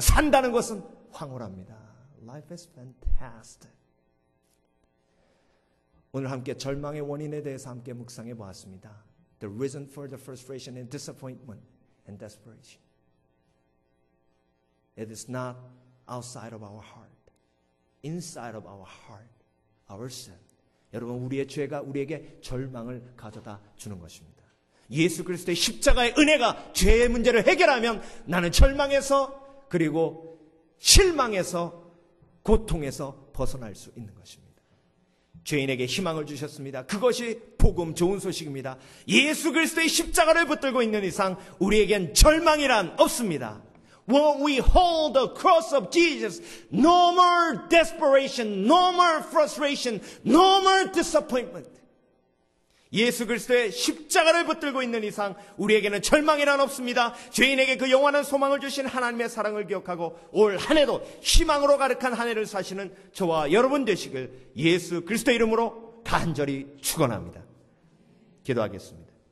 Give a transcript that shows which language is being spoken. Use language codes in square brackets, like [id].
[ko] 산다는 것은 황홀합니다. [en] Life is fantastic. [ko] 오늘 함께 절망의 원인에 대해서 함께 묵상해 보았습니다. [en] The reason for the frustration and disappointment and desperation. It is not outside of our heart. Inside of our heart. Our sin. [ko] 여러분, 우리의 죄가 우리에게 절망을 가져다 주는 것입니다. 예수 그리스도의 십자가의 은혜가 죄의 문제를 해결하면 나는 절망에서 그리고 실망에서 고통에서 벗어날 수 있는 것입니다. 죄인에게 희망을 주셨습니다. 그것이 복음 좋은 소식입니다. 예수 그리스도의 십자가를 붙들고 있는 이상 우리에겐 절망이란 없습니다. [en] When we hold the cross of Jesus, no more desperation, no more frustration, no more disappointment. [ko] 예수 그리스도의 십자가를 붙들고 있는 이상 우리에게는 절망이란 없습니다. 죄인에게 그 영원한 소망을 주신 하나님의 사랑을 기억하고 올 한 해도 희망으로 가득한 한 해를 사시는 저와 여러분 되시길 예수 그리스도 이름으로 간절히 축원합니다. 기도하겠습니다.